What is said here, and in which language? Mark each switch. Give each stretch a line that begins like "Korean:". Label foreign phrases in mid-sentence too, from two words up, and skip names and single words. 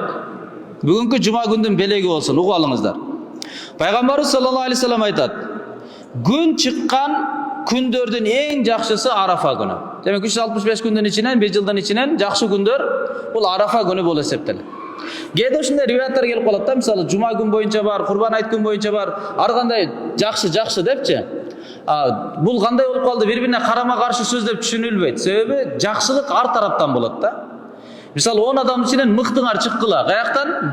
Kazakh: Бүгінгі жұма күндің белегі болсын, ұғып алыңыздар. Пайғамбарыбыз
Arabic: صلى الله عليه وسلم
Kazakh: айтады. Күн шыққан күндердің ең жақсысы Арафа күні. Демек 365 күндің ішінен, 5 жылдың ішінен жақсы күндер бұл Арафа күні болып есептеледі.
Kyrgyz: Кейде ушундай риwаяттар келип калат да, мисалы жума күн боюнча бар, Курбан айт күн боюнча бар, ар кандай жакшы депчи. Бул кандай болуп калды? Бири-бирине карама-каршы сөз деп түшүнүлбөйт. Себеби жакшылык ар тараптан болот да. Мисалы 10 адамдын ичинен мыктыңар чыккыла, каяктан?